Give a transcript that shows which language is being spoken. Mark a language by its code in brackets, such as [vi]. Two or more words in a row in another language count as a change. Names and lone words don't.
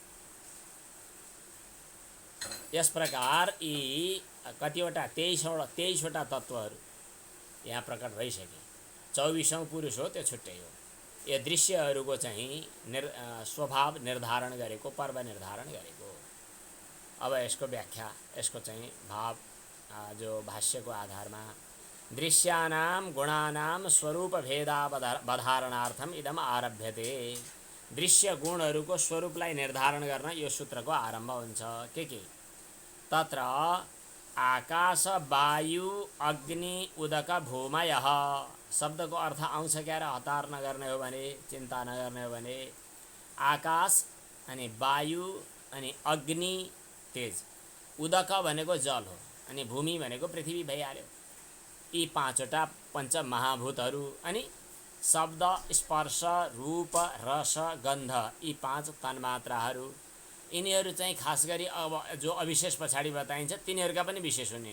[ne] यस प्रकार यी कतिवटा 23वटा तत्त्वहरू यहाँ प्रकट भइसके। 24औं पुरुष हो, त्यो छुट्टै हो। यो दृश्यहरूको चाहिँ स्वभाव निर्धारण गरेको, पर्व निर्धारण गरेको। अब यसको व्याख्या, यसको चाहिँ भाव जो भाष्यको आधारमा, [sa] दृश्यानां गुणानां स्वरूप भेदावधारणार्थम इदम आरभ्यते। [ne] दृश्य गुणहरूको स्वरूपलाई निर्धारण गर्न यो सूत्रको आरम्भ हुन्छ। के [sa] तत्र आकाश वायु अग्नि उदक भूमयः [ne] शब्दको अर्थ आउँछ क्या र? हतार नगर्ने हो भने, चिन्ता नगर्ने हो भने, आकाश अनि वायु अनि अग्नि तेज, उदक भनेको जल हो, अनि भूमि भनेको पृथ्वी भइहाल्यो। यी 5वटा पञ्चमहाभूतहरू, अनि शब्द स्पर्श रूप रस गन्ध, यी 5 तन्मात्राहरू, यिनीहरू चाहिँ खास गरी अब जो अविशेष पछाडि बताइन्छ तिनीहरूका पनि विशेष हुन्।